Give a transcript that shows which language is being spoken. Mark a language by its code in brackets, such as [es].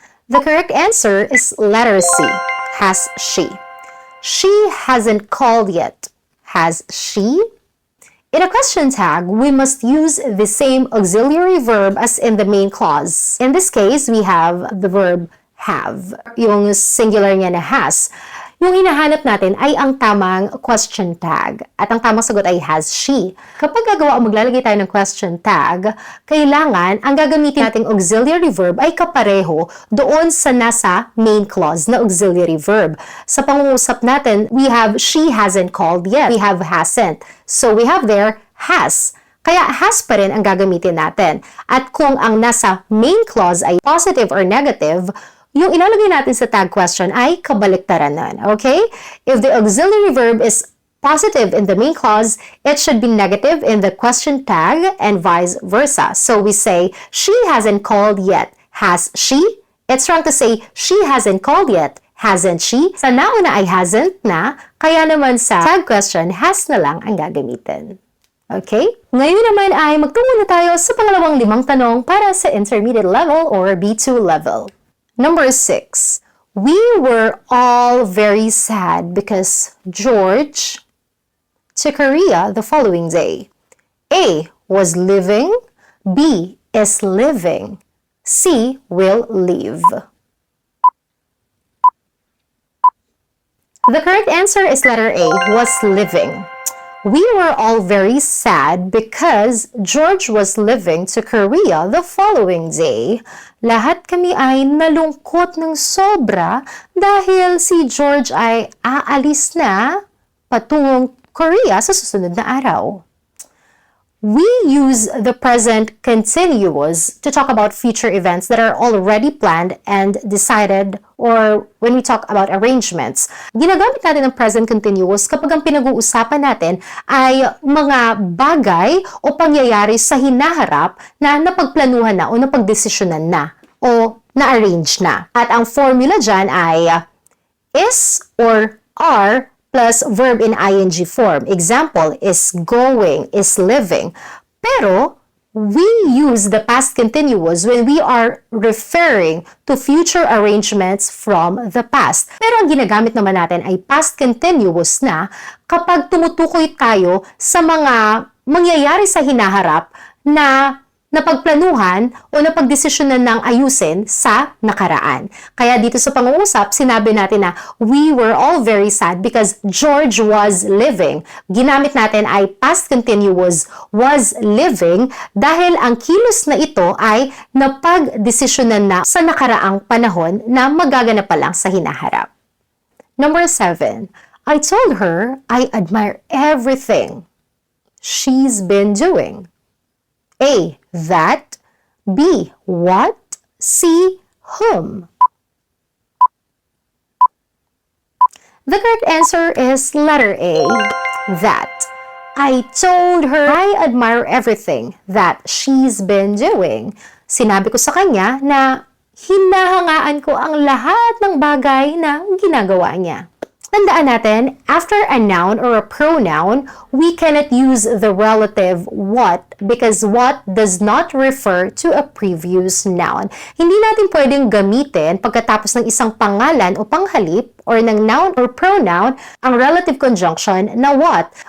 [en] The correct answer is letter C, has she. She hasn't called yet. Has she? In a question tag, we must use the same auxiliary verb as in the main clause. In this case, we have the verb have. [tl] Yung singular niya na has. Yung hinahanap natin ay ang tamang question tag. At ang tamang sagot ay has she. Kapag gagawa o maglalagay tayo ng question tag, kailangan ang gagamitin nating auxiliary verb ay kapareho doon sa nasa main clause na auxiliary verb. Sa pangungusap natin, [en] we have she hasn't called yet. We have hasn't. So we have there has. [tl] Kaya has pa rin ang gagamitin natin. At kung ang nasa main clause ay positive or negative, yung ilalagay natin sa tag question ay kabaliktaran nun, okay? [en] If the auxiliary verb is positive in the main clause, it should be negative in the question tag and vice versa. So we say, she hasn't called yet. Has she? It's wrong to say, she hasn't called yet. Hasn't she? [tl] Sa nauna ay hasn't na, kaya naman sa tag question, has na lang ang gagamitin. Okay? Ngayon naman ay magtungo na tayo sa pangalawang 5 tanong para sa intermediate level or B2 level. [en] Number 6, we were all very sad because George to Korea the following day. A, was living. B, is living. C, will leave. The correct answer is letter A, was living. We were all very sad because George was leaving to Korea the following day. [tl] Lahat kami ay nalungkot ng sobra dahil si George ay aalis na patungong Korea sa susunod na araw. [en] We use the present continuous to talk about future events that are already planned and decided, or when we talk about arrangements. [tl] Ginagamit natin ang present continuous kapag ang pinag-uusapan natin ay mga bagay o pangyayari sa hinaharap na napagplanuhan na o napagdesisyonan na o na-arrange na. At ang formula dyan ay [en] is or are plus verb in ing form. Example, is going, is living. Pero, we use the past continuous when we are referring to future arrangements from the past. [tl] Pero ang ginagamit naman natin ay past continuous na kapag tumutukoy tayo sa mga mangyayari sa hinaharap na napagplanuhan o napagdesisyonan ng ayusin sa nakaraan. Kaya dito sa pangungusap, sinabi natin na [en] we were all very sad because George was living. [tl] Ginamit natin ay past continuous was living dahil ang kilos na ito ay napagdesisyonan na sa nakaraang panahon na magaganap pa lang sa hinaharap. [en] Number 7, I told her I admire everything she's been doing. A, that. B, what. C, whom. The correct answer is letter A, that. I told her I admire everything that she's been doing. [tl] Sinabi ko sa kanya na hinahangaan ko ang lahat ng bagay na ginagawa niya. Tandaan natin, [en] after a noun or a pronoun, we cannot use the relative what because what does not refer to a previous noun. [tl] Hindi natin pwedeng gamitin pagkatapos ng isang pangalan o panghalip or ng noun or pronoun ang relative conjunction na what.